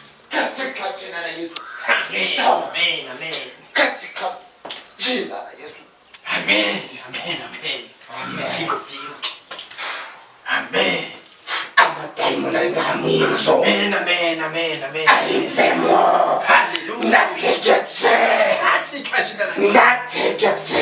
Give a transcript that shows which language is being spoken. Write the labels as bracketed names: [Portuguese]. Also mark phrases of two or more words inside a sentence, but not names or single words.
[Swahili] katika jina la Yesu. Amen, amen. Katika jina la Yesu. [Kinyarwanda] Amen, amen. Ibisigo byiruke. Amen. Amadaimoni ari ngaha mu nzu. Amen. Ayivemo. Hallelujah. Ndategetse. Ndategetse.